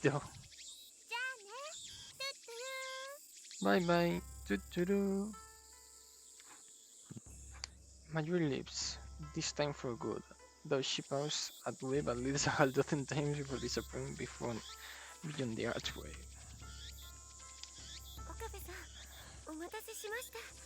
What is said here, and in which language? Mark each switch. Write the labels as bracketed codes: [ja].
[ja] じゃあねトゥットゥル [en] Bye bye. Doo-doo-doo. Mayuri leaves, this time for good, though she paused at wave at least a half dozen times before disappearing beyond the archway. [ja] 岡部さんお待たせしました